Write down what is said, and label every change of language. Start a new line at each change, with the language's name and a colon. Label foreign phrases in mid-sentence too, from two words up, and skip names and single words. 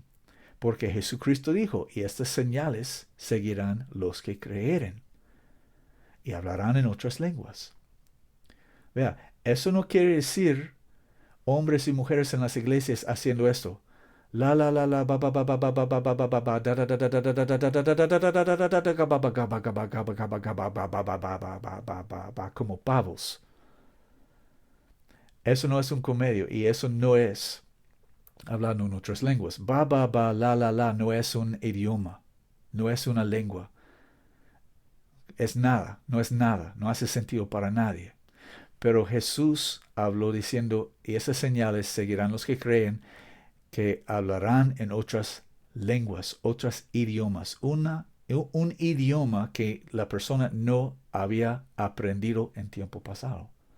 Spanish: Porque Jesucristo dijo, y estas señales seguirán los que creeren, y hablarán en otras lenguas. Vea, eso no quiere decir hombres y mujeres en las iglesias haciendo esto. La la la la ba ba ba ba ba ba ba ba ba ba ba da da da da da da da da da da da como pavos. Eso no es un comedio, y eso no es hablando en otras lenguas. Ba ba ba la la la no es un idioma, no es una lengua. es nada, no es nada, no hace sentido para nadie. Pero Jesús habló diciendo, y esas señales seguirán los que creen, que hablarán en otras lenguas, otros idiomas, un idioma que la persona no había aprendido en tiempo pasado.